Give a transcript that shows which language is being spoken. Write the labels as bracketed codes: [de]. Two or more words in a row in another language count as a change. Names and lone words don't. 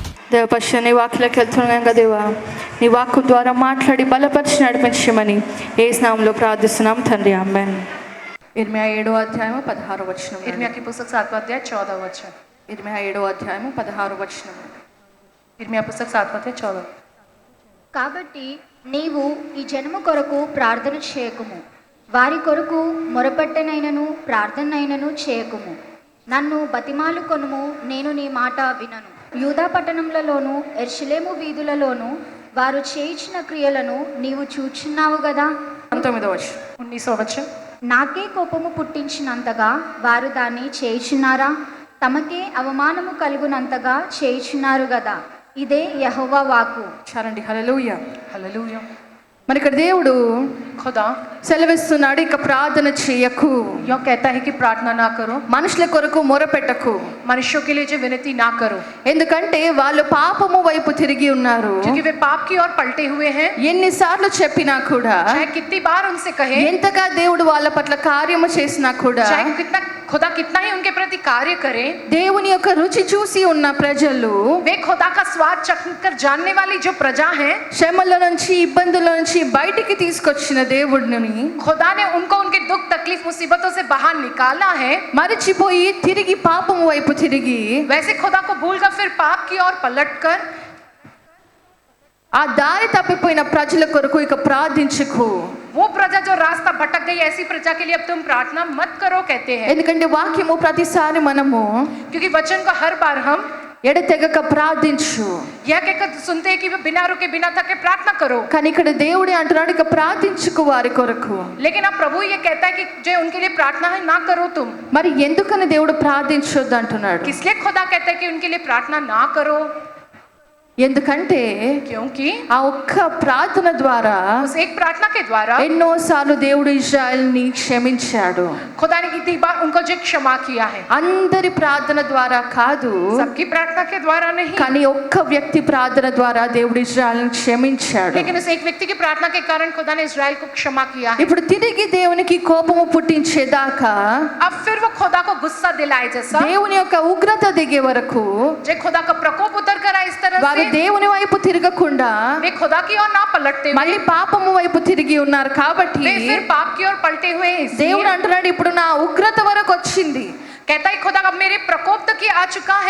[te] దేవ పశ్చ నీ వాక్యలోకి వెళ్తున్నాం దేవా, నీ వాక్కు ద్వారా మాట్లాడి బలపరిచి నడిపించమని యేసు నామములో ప్రార్థిస్తున్నాం తండ్రి, ఆమేన్. ఇర్మియా 7వ అధ్యాయము 16వ వచనం. [hi] इर्मिया की पुस्तक 7वां अध्याय 14वां वचन. [te] ఇర్మియా 7వ అధ్యాయము 16వ వచనం. [hi] इर्मिया पुस्तक 7वां अध्याय 14. [te] కాబట్టి నీవు ఈ జనము కొరకు ప్రార్థన చేయకుము, వారి కొరకు మొరపెట్టనైనను ప్రార్థనైనను చేయకుము. నన్ను బతిమాలు కొనుము, నేను నీ మాట వినను. యూదా పట్టణములలోను యెరూషలేము వీధులలోను వారు చేయించిన క్రియలను నీవు చూచున్నావు గదా. 19వ వచనం. 19వ వచనం. నాకే కోపము పుట్టించినంతగా వారు దాన్ని చేయుచున్నారా? తమకే అవమానము కలుగునంతగా చేయుచున్నారు గదా. ఇదే యెహోవా వాక్కు. చాలండి. హల్లెలూయా, [hi] हालेलुया. [te] మరి ఇక్కడ దేవుడు [hi] खुदा [te] సెలవిస్తున్నాడు, ఇక ప్రార్థన చేయకు, [hi] यो कहता है कि प्रार्थना ना करो, [te] మనుషుల కొరకు మొరపెట్టకు. [hi] मनुष्यों के लिए जो विनती ना करो, [te] ఎందుకంటే వాళ్ళు పాపము వైపు తిరిగి ఉన్నారు. [hi] क्योंकि वे पाप की ओर पलटे हुए हैं. [te] ఎన్నిసార్లు చెప్పినా కూడా, [hi] चाहे कितनी बार उनसे कहे, [te] ఎంతగా దేవుడు వాళ్ళ పట్ల కార్యము చేసినా కూడా, [hi] चाहे खुदा कितना ही उनके प्रति कार्य करे, [te] దేవుని యొక్క రుచి చూసి ఉన్న ప్రజలు, [hi] वे खुदा का स्वाद चखकर जानने वाली जो प्रजा है, [te] శ్రమల నుంచి ఇబ్బందుల నుంచి బయటికి తీసుకొచ్చిన దేవుడిని [hi] खुदा ने उनको उनके दुख तकलीफ मुसीबतों से बाहर निकाला है. [te] మరిచిపోయి తిరిగి పాపము వైపు తిరిగి, [hi] वैसे खुदा को भूलकर फिर पाप की ओर पलटकर [te] ఆ దారి తప్పిపోయిన ప్రజల కొరకు ఇక ప్రార్థించకు. [hi] वो प्रजा जो रास्ता भटक गई, ऐसी प्रजा के लिए अब तुम प्रार्थना मत करो कहते हैं. [te] ఎందుకంటే వాక్యము ప్రతిసారి మనము [hi] क्योंकि वचन को हर बार हम [te] ఎడతెగక ప్రార్థించు, [hi] यह कहकर सुनते हैं कि वे बिना रुके बिना थके प्रार्थना करो. [te] కానీ ఇక్కడ దేవుడే అంటున్నాడు, ఇక ప్రార్థించుకు వారి కొరకు. [hi] लेकिन अब प्रभु ये कहता है कि जो उनके लिए प्रार्थना है ना करो तुम. [te] మరి ఎందుకని దేవుడు ప్రార్థించొద్దు అంటున్నాడు? [hi] इसलिए खुदा कहता है कि उनके लिए प्रार्थना ना करो, [te] ఎందుకంటే [hi] क्योंकि [te] ఆ ఒక్క ప్రార్థన ద్వారా [hi] उस एक प्रार्थना के द्वारा [te] ఎన్నోసార్లు దేవుడు ఇశ్రాయేలుని క్షమించాడు. [hi] खुदा ने कितनी बार उनको जो क्षमा किया है. [te] అందరి ప్రార్థన ద్వారా కాదు, [hi] सबकी प्रार्थना के द्वारा नहीं, [te] కానీ ఒక్క వ్యక్తి ప్రార్థన ద్వారా దేవుడు ఇశ్రాయేలుని క్షమించాడు. [hi] लेकिन उस एक व्यक्ति की प्रार्थना के कारण खुदा ने इस्राएल को क्षमा किया है. [te] ఇప్పుడు తిరిగి దేవునికి కోపము పుట్టించేదాకా, [hi] अब फिर वो खुदा को गुस्सा दिलाए जैसा, [te] దేవుని యొక్క ఉగ్రత దిగే వరకు [hi] जो खुदा का प्रकोप उतर कर आए, इस तरह [te] వారు [hi] से [te] దేవుని వైపు తిరగకుండా [hi] वे खुदा की ओर ना पलटते हुए [te] మళ్ళీ పాపము వైపు తిరిగి ఉన్నారు. కాబట్టి [hi] वे फिर पाप की ओर पलटे हुए हैं. [te] దేవుడు అంటున్నాడు, ఇప్పుడు నా ఉగ్రత వరకు వచ్చింది, [hi] कहता है खुदा अब मेरे प्रकोप तक ही आ चुका है,